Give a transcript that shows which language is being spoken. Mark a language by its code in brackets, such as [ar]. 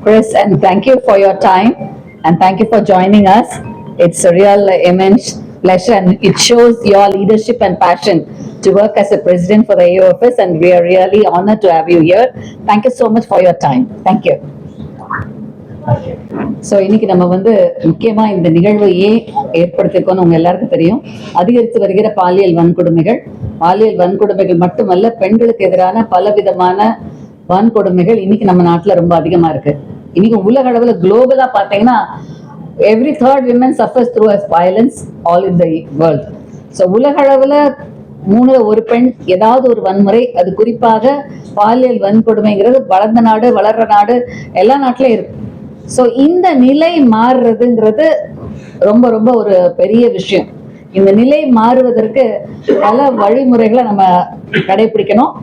[en] Chris, and thank you for your time, and thank you for joining us. It's a real immense pleasure, and it shows your leadership and passion to work as a president for the AOFS, and we are really honored to have you here. Thank you so much for your time. Thank you. [ta] So இன்னைக்கு நம்ம முக்கியமா இந்த நிகழ்வை ஏன் ஏற்படுத்திருக்கோம்னு உங்க எல்லாருக்கும் தெரியும். அதிகரித்து வருகிற பாலியல் வன்கொடுமைகள் மட்டுமல்ல, பெண்களுக்கு எதிரான பலவிதமான வன்கொடுமைகள் இன்னைக்கு நம்ம நாட்டுல ரொம்ப அதிகமா இருக்கு. இன்னைக்கு உலக அளவுல குளோபலா பாத்தீங்கன்னா [en] every third woman suffers through violence all in the world. [ta] So உலக அளவுல 3 ஒரு பெண் ஏதாவது ஒரு வன்முறை, அது குறிப்பாக பாலியல் வன்கொடுமைங்கிறது வளர்ந்த நாடு, வளர்ற நாடு, எல்லா நாட்டிலும் இருக்கு. ஸோ இந்த நிலை மாறுறதுங்கிறது ரொம்ப ரொம்ப ஒரு பெரிய விஷயம். இந்த நிலை மாறுவதற்கு பல வழிமுறைகளை நம்ம கடைபிடிக்கணும்.